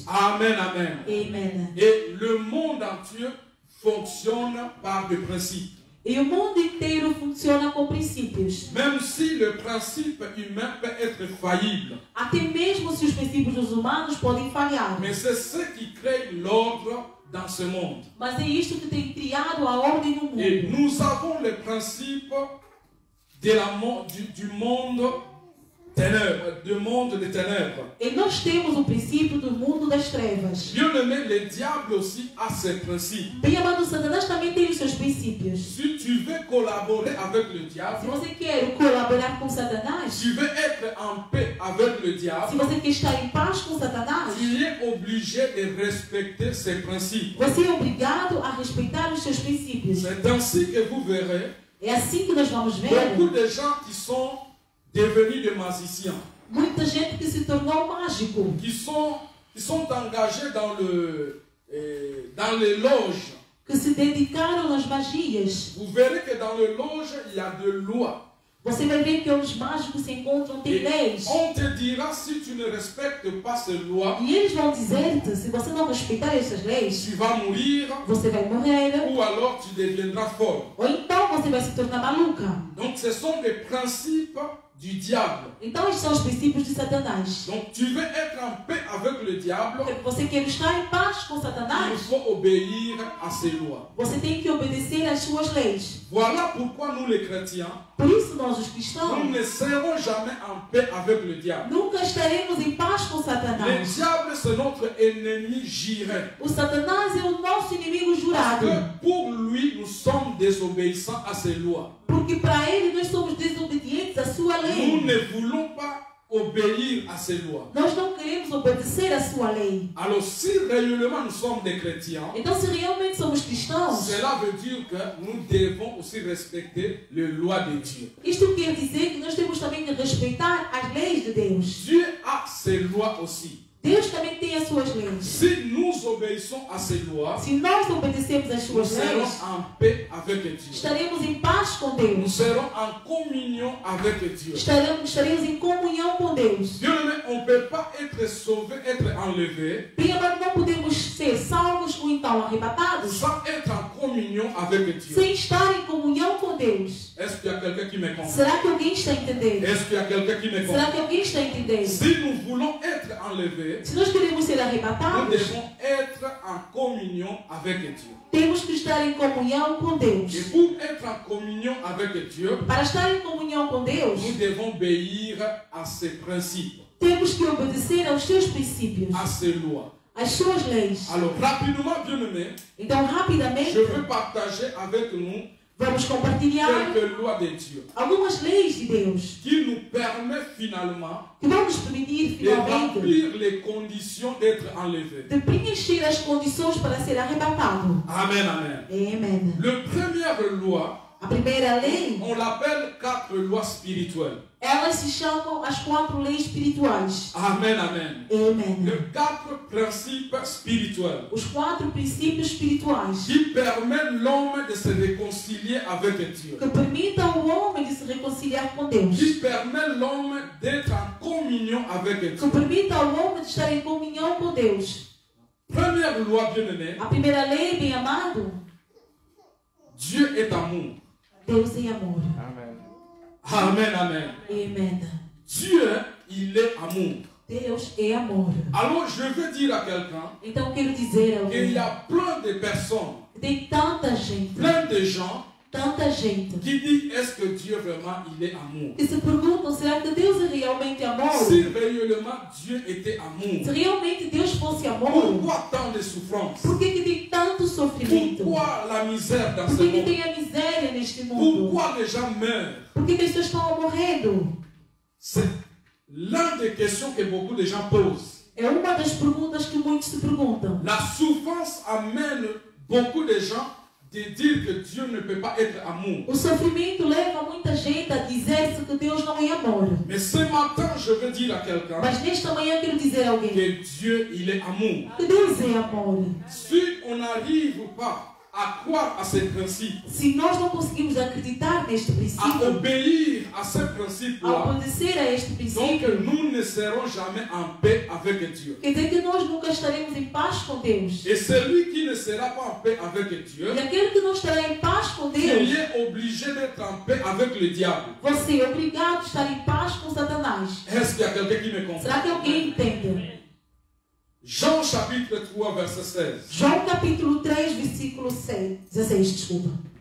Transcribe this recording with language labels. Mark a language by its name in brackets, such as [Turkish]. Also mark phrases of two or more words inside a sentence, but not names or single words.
[French] Amen, amen. [Portuguese] Amém. [French] Et le monde entier fonctionne par des principes. [Portuguese] E o mundo inteiro funciona com princípios. [French] Même si le principe humain peut être faillible. [Portuguese] Até mesmo se os princípios dos humanos podem falhar. [French] Mais c'est ce qui crée l'ordre dans ce monde. [Portuguese] Mas é isto que tem criado a ordem no [French] Et [Portuguese] mundo. [French] nous avons les principes du monde ténèbres, du monde des ténèbres. [Portuguese] E nós temos o princípio do mundo das trevas. [French] Bien aimé, le diable aussi a ses principes. [Portuguese] Bem amado, Satanás também tem os seus princípios. [French] Si tu veux collaborer avec le [Portuguese] Se [French] diable, [Portuguese] você quer colaborar com Satanás, [French] tu veux être en paix avec le [Portuguese] se [French] diable, [Portuguese] você quer estar em paz com Satanás, [French] tu es obligé de respecter ses principes. [Portuguese] você é obrigado a respeitar os seus princípios. [French] C'est ainsi que vous verrez [Portuguese] É assim que nós vamos ver [French] beaucoup de gens qui sont devenus des magiciens, [Portuguese] muita gente que se tornou mágico, [French] qui sont engagés dans les loges. [Portuguese] que se dedicaram às magias. [French] Vous verrez que dans les loges, il y a de lois. [Portuguese] Você vai ver que os mágicos se encontram, tem [French] Et [Portuguese] leis. [French] on te dira, si tu ne respectes pas ces lois, [Portuguese] E eles vão dizer-te, se você não respeitar essas leis, [French] tu vas mourir [Portuguese] você vai morrer, [French] ou alors tu deviendras folle. [Portuguese] ou então você vai se tornar maluca. [French] Donc ce sont des principes du diable. [Portuguese] Então estes são os princípios de Satanás. [French] Donc tu veux être en paix avec le diable, [Portuguese] Você quer estar em paz com [French] il [Portuguese] Satanás, [French] faut obéir à ses lois. [Portuguese] você tem que obedecer às suas leis. [French] Voilà pourquoi nous les chrétiens, [Portuguese] Por isso nós os [French] nous [Portuguese] cristãos [French] ne serons jamais en paix avec le diable. [Portuguese] nunca estaremos em paz com [French] Le [Portuguese] Satanás. [French] diable, c'est notre ennemi juré. [Portuguese] O Satanás é o nosso inimigo [French] Parce [Portuguese] jurado. [French] que pour lui, nous sommes désobéissants à ses lois. [Portuguese] Porque para ele nós somos desobedientes à sua [French] Nous [Portuguese] lei. [French] ne voulons pas obéir à ses lois. [Portuguese] Nós não queremos obedecer à sua lei. [French] Alors si réellement nous sommes des chrétiens, [Portuguese] Então, se realmente somos cristãos, [French] cela veut dire que nous devons aussi respecter les lois de Dieu. [Portuguese] isto quer dizer que nós temos também que respeitar as leis de Deus. [French] Dieu a ses lois aussi. [Portuguese] Deus também tem as suas leis. [French] Si nous obéissons à ces lois, [Portuguese] Se nós obedecemos às [French] nous [Portuguese] suas [French] serons [Portuguese] leis, [French] en paix avec Dieu. [Portuguese] estaremos em paz com [French] Nous [Portuguese] Deus. [French] serons en communion avec Dieu. [Portuguese] Estaremos em comunhão com Deus. [French] Dieu, mais on ne peut pas être sauvé, être enlevé, [Portuguese] Bem, amado, não podemos ser salvos ou então arrebatados [French] sans être en communion avec Dieu. [Portuguese] sem estar em comunhão com Deus. [French] Est-ce qu'il y a quelqu'un qui me comprend? [Portuguese] Será que alguém está a entender? [French] Est-ce qu'il y a quelqu'un qui me [Portuguese] Será [French] comprend? [Portuguese] que alguém está a entender? [French] Si nous voulons être enlevés, [Portuguese] Se nós queremos ser [French] nous [Portuguese] arrebatados, [French] devons être en communion avec Dieu. [Portuguese] temos que estar em comunhão com Deus. [French] Et pour être en communion avec Dieu, [Portuguese] Para estar em comunhão com Deus, [French] nous devons obéir à ses principes, [Portuguese] temos que obedecer aos seus princípios, [French] à ses lois. [Portuguese] às suas leis. [French] Alors, rapidement, bien-aimés, [Portuguese] Então, rapidamente, [French] je veux partager avec nous [Portuguese] vamos compartilhar [French] quelques lois de Dieu [Portuguese] algumas leis de Deus [French] qui nous permettent finalement [Portuguese] que vão nos permitir, [French] de [Portuguese] finalmente, [French] remplir les conditions d'être enlevés. [Portuguese] de preencher as condições para ser arrebatado. [French] Amen, amen. [Portuguese] Amen. [French] La première loi, [Portuguese] A primeira lei, [French] on l'appelle 4 lois spirituelles. [Portuguese] elas se chamam as 4 leis espirituais. [French] Amen, amen. [Portuguese] Amen. [French] Les 4 principes spirituels [Portuguese] Os 4 princípios espirituais [French] qui permettent l'homme de se réconcilier avec Dieu, [Portuguese] que permitem ao homem de se reconciliar com Deus, [French] qui permettent l'homme d'être en communion avec [Portuguese] que [French] Dieu. [Portuguese] permitem ao homem de estar em comunhão com Deus. [French] Première loi, bien-aimée, [Portuguese] A primeira lei, bem amado, [French] Dieu est amour. [Portuguese] Deus é amor. [French] Amen, amen. [Portuguese] Amen. [French] Dieu, il est amour. [Portuguese] Deus é amor. [French] Alors, je veux dire à quelqu'un [Portuguese] Então quero dizer a [French] qu'il y [Portuguese] alguém [French] a plein de personnes, [Portuguese] que tem tanta gente [French] qui disent, est-ce que Dieu vraiment, il est amour? [Portuguese] que se perguntam, será que Deus é realmente amor? [French] Si réellement Dieu était [Portuguese] Se [French] amour, [Portuguese] realmente Deus fosse amor, [French] pourquoi tant de souffrance? [Portuguese] por que tem tanto sofrimento? [French] Pourquoi la misère dans [Portuguese] Por [French] ce [Portuguese] que [French] monde? [Portuguese] tem a miséria neste mundo? [French] Pourquoi les gens meurent? [Portuguese] Por que as pessoas estão morrendo? [French] C'est l'une des questions que beaucoup de gens posent. [Portuguese] É uma das perguntas que muitos se perguntam. [French] La souffrance amène beaucoup de gens de dire que Dieu ne peut pas être amour. [Portuguese] O sofrimento leva muita gente a dizer-se que Deus não é amor. [French] Mais ce matin, je veux dire à quelqu'un [Portuguese] Mas nesta manhã quero dizer a alguém [French] que Dieu, il est amour. [Portuguese] que Deus é amor. [French] Si on n'arrive pas à croire à ces principes, [Portuguese] Se nós não conseguimos acreditar neste [French] à [Portuguese] princípio, [French] obéir à ces [Portuguese] a [French] principes-là, [Portuguese] obedecer a este [French] donc [Portuguese] princípio, [French] nous ne serons jamais en paix avec Dieu. [Portuguese] quer dizer que nós nunca estaremos em paz com Deus. [French] Et celui qui ne sera pas en paix avec Dieu, [Portuguese] E aquele que não estará em paz com [French] il [Portuguese] Deus, [French] est obligé d'être en paix avec le diable. [Portuguese] você é obrigado a estar em paz com Satanás. [French] Est-ce qu'il y a quelqu'un qui me comprend? [Portuguese] Será que alguém entende? [French] Jean chapitre 3, verset 16. [Portuguese] João capítulo 3, versículo 16, desculpa.